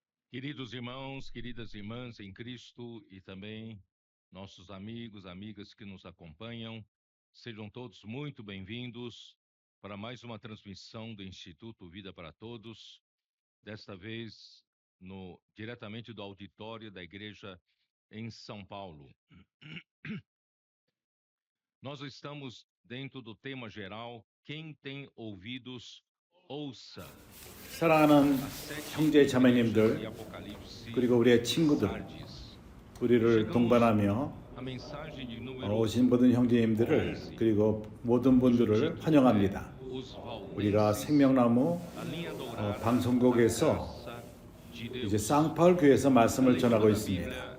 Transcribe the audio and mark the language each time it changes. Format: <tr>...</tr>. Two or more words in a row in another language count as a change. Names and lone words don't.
<pt>Queridos irmãos, queridas irmãs em Cristo e também nossos amigos, amigas que nos acompanham, sejam todos muito bem-vindos para mais uma transmissão do Instituto Vida para Todos, desta vez diretamente do auditório da igreja em São Paulo. Nós estamos dentro do tema geral, quem tem ouvidos, ouça.</pt> <ko>사랑하는 형제 자매님들 그리고 우리의 친구들 우리를 동반하며 오신 모든 형제님들을 그리고 모든 분들을 환영합니다. 우리가 생명나무 방송국에서 이제 쌍파울 교회에서 말씀을 전하고 있습니다.</ko>